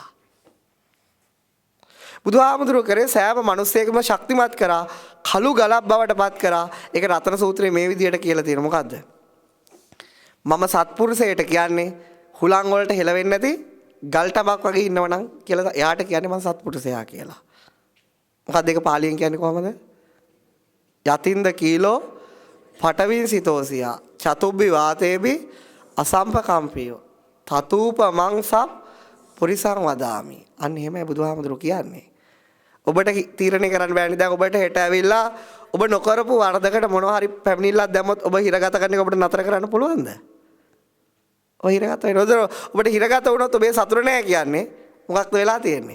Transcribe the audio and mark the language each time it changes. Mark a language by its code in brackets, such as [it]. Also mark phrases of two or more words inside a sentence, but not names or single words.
[si] බුදුහාමුදුරුවෝ කරේ සෑම මිනිසෙකම ශක්තිමත් කරා, කළු ගලක් බවට පත් කරා. ඒක රතන සූත්‍රයේ මේ විදිහට කියලා තියෙනවා. මොකද්ද? මම සත්පුරුෂයට කියන්නේ හුලං වලට හෙලවෙන්නේ නැති ගල් ටබක් වගේ ඉන්නවනම් කියලා එයාට කියන්නේ මම සත්පුරුෂයා කියලා. මොකක්ද ඒක පාලියෙන් කියන්නේ කොහමද? [pi] යතින්ද කීලෝ පටවින් සිතෝසියා චතුබ්බි වාතේබි අසම්පකම්පියෝ තතූප මංසප් පුරිසං වදාමි. [si] අන්න එහෙමයි බුදුහාමුදුරුවෝ කියන්නේ. ඔබට තීරණය කරන්න බෑනේ. දැන් ඔබට හෙට ඇවිල්ලා ඔබ නොකරපු වරදකට මොනවා හරි පැමිණිල්ලක් දැම්මොත් ඔබ හිරගත කරන එක ඔබට නතර කරන්න පුළුවන්ද? ඔය හිරගත වෙනවද? ඔබට හිරගත වුණොත් ඔබේ සතුට නැහැ කියන්නේ. මොකක්ද වෙලා තියෙන්නේ?